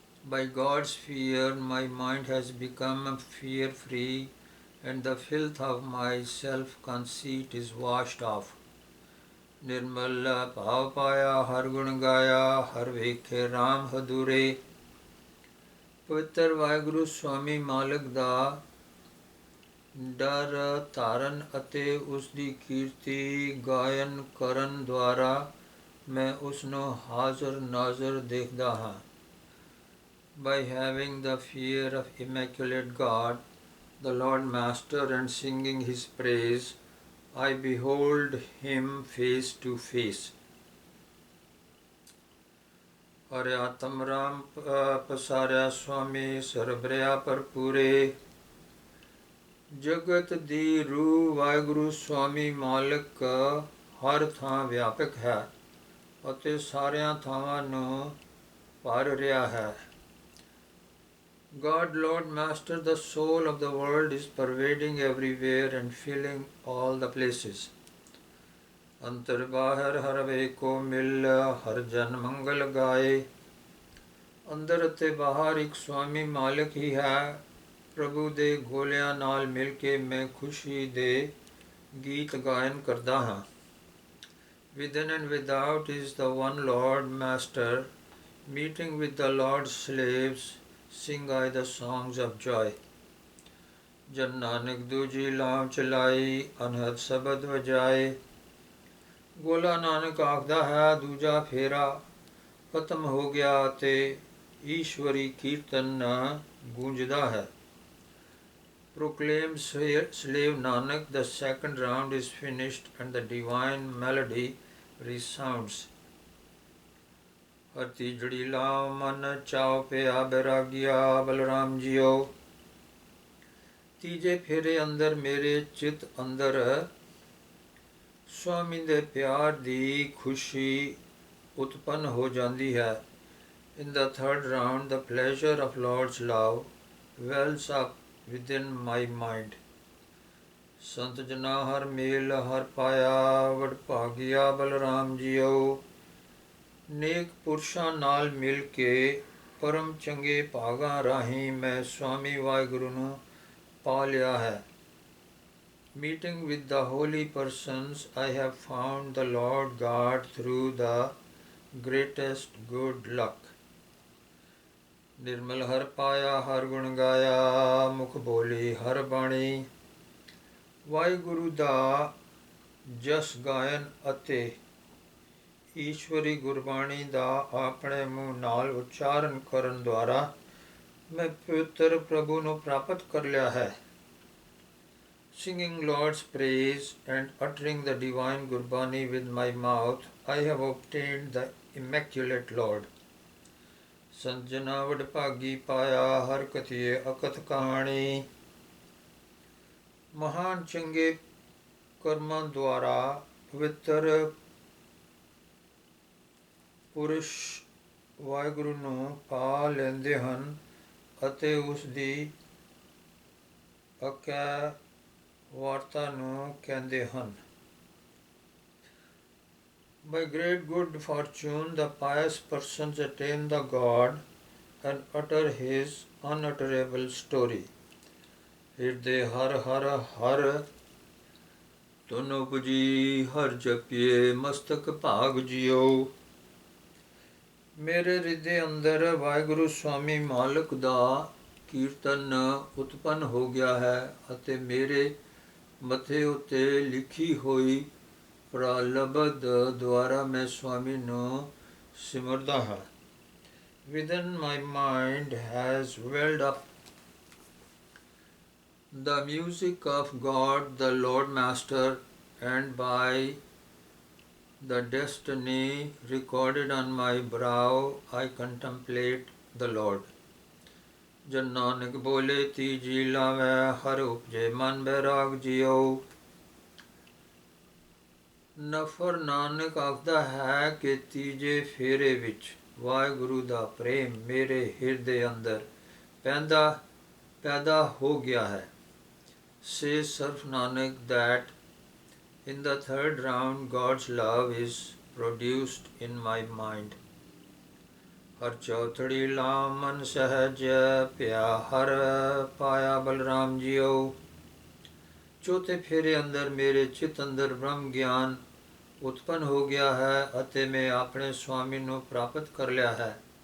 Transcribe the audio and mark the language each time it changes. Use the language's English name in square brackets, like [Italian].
[English] By God's fear my mind has become fear free, and the filth of my self-conceit is washed off. [Punjabi] ਨਿਰਮਲ ਭਾਵ ਪਾਇਆ ਹਰ ਗੁਣ ਗਾਇਆ ਹਰ ਵੇਖੇ ਰਾਮ ਹਦੂਰੇ। ਪਵਿੱਤਰ ਵਾਹਿਗੁਰੂ ਸਵਾਮੀ ਮਾਲਕ ਦਾ ਡਰ ਧਾਰਨ ਅਤੇ ਉਸ ਦੀ ਕੀਰਤੀ ਗਾਇਨ ਕਰਨ ਦੁਆਰਾ ਮੈਂ ਉਸ ਨੂੰ ਹਾਜ਼ਰ ਨਾਜ਼ਰ ਦੇਖਦਾ ਹਾਂ। [English] By having the fear of immaculate God, the Lord Master, and singing his praise, I behold him face to face. [Punjabi] ਹਰਿ ਆਤਮ ਰਾਮ ਪਸਾਰਿਆ ਸੁਆਮੀ ਸਰਬਰਿਆ ਭਰਪੂਰੇ। ਜਗਤ ਦੀ ਰੂਹ ਵਾਹਿਗੁਰੂ ਸੁਆਮੀ ਮਾਲਕ ਹਰ ਥਾਂ ਵਿਆਪਕ ਹੈ ਅਤੇ ਸਾਰਿਆਂ ਥਾਵਾਂ ਨੂੰ ਭਰ ਰਿਹਾ ਹੈ। [English] God, Lord, Master, the soul of the world is pervading everywhere and filling all the places. [Punjabi] ਅੰਤਰ ਬਾਹਰ ਹਰ ਵੇਖੋ ਮਿਲ ਹਰ ਜਨ ਮੰਗਲ ਗਾਏ। ਅੰਦਰ ਅਤੇ ਬਾਹਰ ਇੱਕ ਸਵਾਮੀ ਮਾਲਕ ਹੀ ਹੈ। ਪ੍ਰਭੂ ਦੇ ਗੋਲਿਆਂ ਨਾਲ ਮਿਲ ਕੇ ਮੈਂ ਖੁਸ਼ੀ ਦੇ ਗੀਤ ਗਾਇਨ ਕਰਦਾ ਹਾਂ। [English] Within and without is the one Lord Master. Meeting with the Lord's slaves, sing I the songs of joy. [Punjabi] ਜਨ ਨਾਨਕ ਦੂਜੀ ਲਾਮ ਚਲਾਈ, ਅਨਹਦ ਸ਼ਬਦ ਵਜਾਏ। ਗੋਲਾ ਨਾਨਕ ਆਖਦਾ ਹੈ, ਦੂਜਾ ਫੇਰਾ ਖਤਮ ਹੋ ਗਿਆ ਅਤੇ ਈਸ਼ਵਰੀ ਕੀਰਤਨ ਗੂੰਜਦਾ ਹੈ। [English] Proclaimed slave Nanak, the second round is finished and the divine melody resounds. [Punjabi] ਹਰ ਤੀਜੜੀ ਲਾਮ ਮਨ ਚਾਉ ਪਿਆ ਬੈਰਾਗਿਆ ਬਲਰਾਮ ਜੀਓ। ਤੀਜੇ ਫੇਰੇ ਅੰਦਰ ਮੇਰੇ ਚਿੱਤ ਅੰਦਰ ਸਵਾਮੀ ਦੇ ਪਿਆਰ ਦੀ ਖੁਸ਼ੀ ਉਤਪੰਨ ਹੋ ਜਾਂਦੀ ਹੈ। [English] In the third round, the pleasure of Lord's love wells up within my mind. [Punjabi] ਸੰਤ ਜਨਾ ਹਰ ਮੇਲ ਹਰ ਪਾਇਆ ਵਡ ਭਾਗਿਆ ਬਲਰਾਮ ਜੀਓ। ਨੇਕ ਪੁਰਸ਼ਾਂ ਨਾਲ ਮਿਲ ਕੇ ਪਰਮ ਚੰਗੇ ਭਾਗਾਂ ਰਾਹੀਂ ਮੈਂ ਸਵਾਮੀ ਵਾਹਿਗੁਰੂ ਨੂੰ ਪਾ ਲਿਆ ਹੈ। [English] Meeting with the holy persons, I have found the Lord God through the greatest good luck. [Punjabi] ਨਿਰਮਲ ਹਰ ਪਾਇਆ ਹਰ ਗੁਣ ਗਾਇਆ, ਮੁਖ ਬੋਲੀ ਹਰ ਬਾਣੀ। ਵਾਹਿਗੁਰੂ ਦਾ ਜਸ ਗਾਇਨ ਅਤੇ ਈਸ਼ਵਰੀ ਗੁਰਬਾਣੀ ਦਾ ਆਪਣੇ ਮੂੰਹ ਨਾਲ ਉਚਾਰਨ ਕਰਨ ਦੁਆਰਾ ਮੈਂ ਪਵਿੱਤਰ ਪ੍ਰਭੂ ਨੂੰ ਪ੍ਰਾਪਤ ਕਰ ਲਿਆ ਹੈ। [English] Singing Lord's praise and uttering the divine Gurbani with my mouth, I have obtained the Immaculate Lord. [Punjabi] ਸੰਤ ਜਨਾ ਵਡ ਭਾਗੀ ਪਾਇਆ ਹਰ ਕਥੀਏ ਅਕਥ ਕਹਾਣੀ। ਮਹਾਨ ਚੰਗੇ ਕਰਮਾਂ ਦੁਆਰਾ ਪਵਿੱਤਰ ਪੁਰਸ਼ ਵਾਹਿਗੁਰੂ ਨੂੰ ਪਾ ਲੈਂਦੇ ਹਨ ਅਤੇ ਉਸ ਦੀ ਅਕੈ ਵਾਰਤਾ ਨੂੰ ਕਹਿੰਦੇ ਹਨ। [English] By great good fortune, the pious persons attain the God and utter his unutterable story. [Punjabi] ਹਿਰਦੇ ਹਰ ਹਰ ਹਰ ਤੁਨ ਉਪਜੀ ਹਰ ਜਪੀਏ ਮਸਤਕ ਭਾਗ ਜਿਓ। ਮੇਰੇ ਹਿਰਦੇ ਅੰਦਰ ਵਾਹਿਗੁਰੂ ਸਵਾਮੀ ਮਾਲਕ ਦਾ ਕੀਰਤਨ ਉਤਪੰਨ ਹੋ ਗਿਆ ਹੈ ਅਤੇ ਮੇਰੇ ਮੱਥੇ ਉੱਤੇ ਲਿਖੀ ਹੋਈ ਪ੍ਰਲਬਧ ਦੁਆਰਾ ਮੈਂ ਸਵਾਮੀ ਨੂੰ ਸਿਮਰਦਾ ਹਾਂ। [English] Within my mind has welled up the music of God the Lord Master, and by the destiny recorded on my brow I contemplate the Lord. [Punjabi] ਜਨ ਨਾਨਕ ਬੋਲੇ ਤੀਜੀ ਲਾਵੈ ਹਰ ਉਪਜੇ ਮਨ ਬੈਰਾਗ ਜਿਉ। ਨਫਰ ਨਾਨਕ ਆਖਦਾ ਹੈ ਕਿ ਤੀਜੇ ਫੇਰੇ ਵਿੱਚ ਵਾਹਿਗੁਰੂ ਦਾ ਪ੍ਰੇਮ ਮੇਰੇ ਹਿਰਦੇ ਅੰਦਰ ਪੈਦਾ ਹੋ ਗਿਆ ਹੈ। [English] Says Sarf Nanak that in the third round God's love is produced in my mind. [Punjabi] ਹਰ ਚੌਥੜੀ ਲਾਮ ਮਨ ਸਹਿਜ ਪਿਆ ਹਰ ਪਾਇਆ ਬਲਰਾਮ ਜੀਓ। ਚੌਥੇ ਫੇਰੇ ਅੰਦਰ ਮੇਰੇ ਚਿੱਤ ਅੰਦਰ ਬ੍ਰਹਮ ਗਿਆਨ ਉਤਪੰਨ ਹੋ ਗਿਆ ਹੈ ਅਤੇ ਮੈਂ ਆਪਣੇ ਸਵਾਮੀ ਨੂੰ ਪ੍ਰਾਪਤ ਕਰ ਲਿਆ ਹੈ।